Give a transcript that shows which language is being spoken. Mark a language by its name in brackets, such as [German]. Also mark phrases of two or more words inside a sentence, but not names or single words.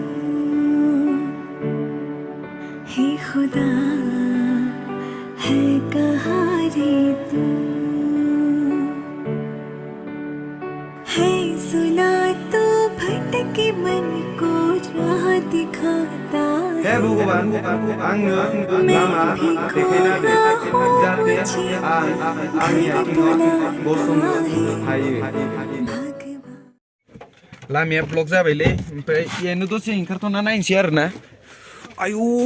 [Hindi] हे खुदा है कहाँ रे तू है सुना तो भटके मन को राह दिखाता है [Bodo] भगवान आंनो लामा देखायना जाहाथे आंनि आथिङाव गसंनो हायो लामाया ब्लक जाबायलै ओमफ्राय इयावनो दसे ओंखारथ'ना नायनोसै आरोना आयु